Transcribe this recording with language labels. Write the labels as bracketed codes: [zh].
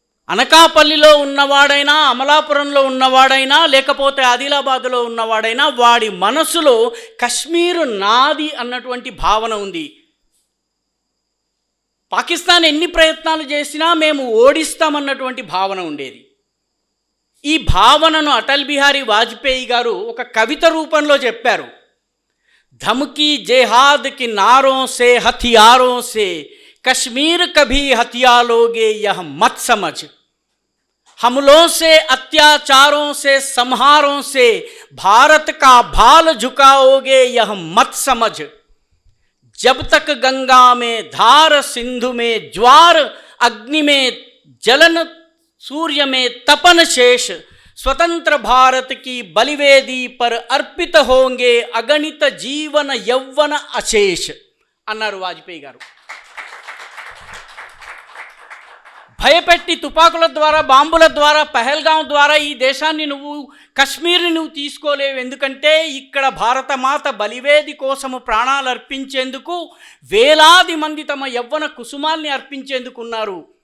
[te] అనకాపల్లిలో ఉన్నవాడైనా, అమలాపురంలో ఉన్నవాడైనా, లేకపోతే ఆదిలాబాదులో ఉన్నవాడైనా, వాడి మనసులో కశ్మీరు నాది అన్నటువంటి భావన ఉంది. పాకిస్తాన్ ఎన్ని ప్రయత్నాలు చేసినా మేము ఓడిస్తామన్నటువంటి భావన ఉండేది. ఈ భావనను అటల్ బిహారీ వాజ్పేయి గారు ఒక కవిత రూపంలో చెప్పారు. [hi] धमकी जेहाद की नारों से, हथियारों से, कश्मीर कभी हथिया लोगे यह मत समझ, हमलों से, अत्याचारों से, संहारों से भारत का भाल झुकाओगे यह मत समझ, जब तक गंगा में धार, सिंधु में ज्वार, अग्नि में जलन, सूर्य में तपन शेष, स्वतंत्र भारत की बलिवेदी पर अर्पित होंगे अगणित जीवन यौवन अशेष [te] అన్నారు వాజ్పేయి గారు. భయపెట్టి తుపాకుల ద్వారా, బాంబుల ద్వారా, పహల్గాం ద్వారా ఈ దేశాన్ని నువ్వు, కశ్మీర్ని నువ్వు తీసుకోలేవు. ఎందుకంటే ఇక్కడ భారతమాత బలివేది కోసము ప్రాణాలు అర్పించేందుకు వేలాది మంది తమ యవ్వన కుసుమాల్ని అర్పించేందుకు ఉన్నారు.